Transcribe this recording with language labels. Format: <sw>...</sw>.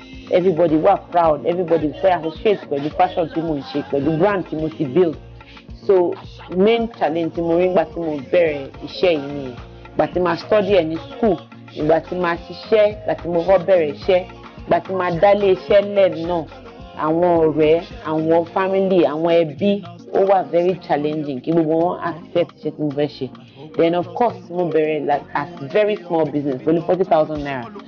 <en>Everybody were proud, everybody</en> <yo>fẹ́ associate pẹ̀lú fashion tí mo ń ṣe, pẹ̀lú brand tí mo ti build.</yo> <en>So main challenge</en> <yo>tí mo rí nígbà tí mo bẹ̀rẹ̀ iṣẹ́ yìí nìyẹn. Ìgbà tí máa study ẹ̀ ní school, ìgbà tí máa ṣiṣẹ́, ìgbà tí mo kọ́ bẹ̀rẹ̀ iṣẹ́, ìgbà tí máa dálé iṣẹ́ lẹ́ẹ̀ náà, àwọn ọ̀rẹ́, àwọn family, àwọn ẹbí, ó wà</yo> <en>very challenging</en> <yo>kí gbogbo wọn accept iṣẹ́ tí mo fẹ́ ṣe.</yo> <en>Then of course</en> <yo>mo bẹ̀rẹ̀</yo> <en>like as very small business</en> <yo>pẹ̀lú</yo> <en>40,000 naira.</en>